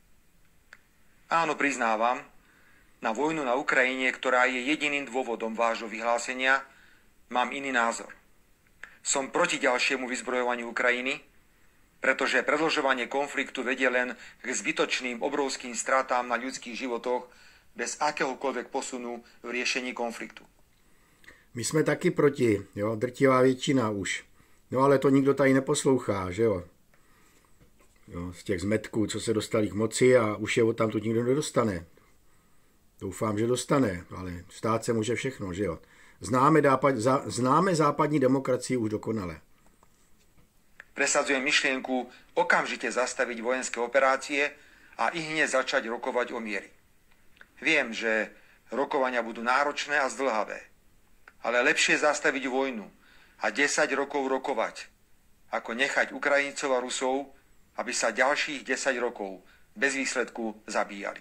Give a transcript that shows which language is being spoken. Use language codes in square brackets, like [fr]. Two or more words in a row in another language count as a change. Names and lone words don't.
[sk] Áno, priznávam, na vojnu na Ukrajine, ktorá je jediným dôvodom vášho vyhlásenia, mám iný názor. Som proti ďalšiemu vyzbrojovaniu Ukrajiny, pretože predĺžovanie konfliktu vedie len k zbytočným obrovským stratám na ľudských životoch bez akéhokoľvek posunu v riešení konfliktu. [cs] My jsme taky proti, jo, drtivá většina už. No ale to nikdo tady neposlouchá, že jo. Z těch zmetků, co se dostali k moci a už je tam tu nikdo nedostane. Doufám, že dostane, ale stát se může všechno, že jo. Známe západní demokracii už dokonale. [sk] Presadzujem myšlienku okamžite zastaviť vojenské operácie a ihneď začať rokovať o miery. Viem, že rokovania budú náročné a zdĺhavé, ale lepšie zastaviť vojnu a 10 rokov rokovať, ako nechať Ukrajincov a Rusov, aby sa ďalších 10 rokov bez výsledku zabíjali.